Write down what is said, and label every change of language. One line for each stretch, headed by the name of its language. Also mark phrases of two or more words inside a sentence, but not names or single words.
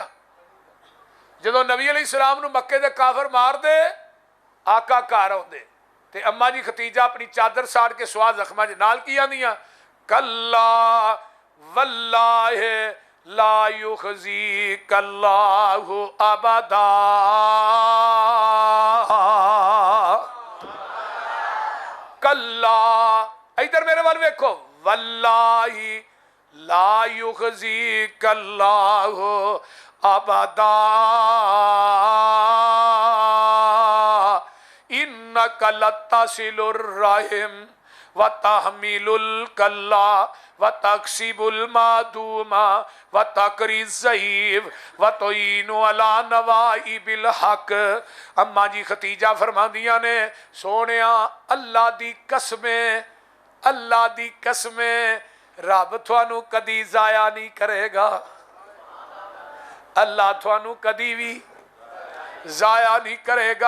Punjabi: جدوں نبی علیہ السلام نوں مکے دے کافر مار دے، آقا گھر آؤندے تے اماں جی خدیجہ اپنی چادر ساڑ کے سواہ زخماں چ نال کی آندیاں,
Arabic: كلا والله لا يخزيك الله أبدا.
Punjabi: کلا ادھر میرے وال ویکھو,
Arabic: والله لا يخزيك الله أبدا إنك لتصل الرحم وتحمل الكل وتكسب المعدوم وتقري الضيف وتعين على نوائب الحق.
Punjabi: اماں جی خدیجہ فرماندیاں نے، سونیا اللہ دی قسمیں، اللہ دی قسمیں رب تھانوں کدی ضائع نہیں کرے گا. اللہ تھانوں کدی بھی ضائع نہیں کرے گا.